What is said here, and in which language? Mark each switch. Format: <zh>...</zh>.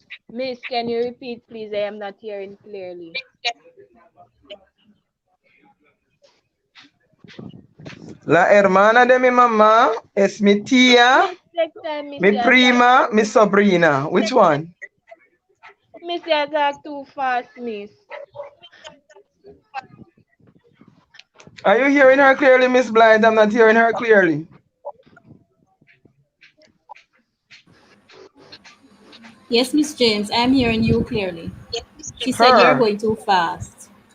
<en>Miss, can you repeat, please? I am not hearing clearly.</en> <es>La hermana de mi mamá es mi tía, mi prima, mi sobrina.</es> <en>Which one? Miss, you talk too fast, Miss. Are you hearing her clearly, Miss Blythe? I'm not hearing her clearly. Yes, Miss James, I'm hearing you clearly. She said you're going too fast.</en>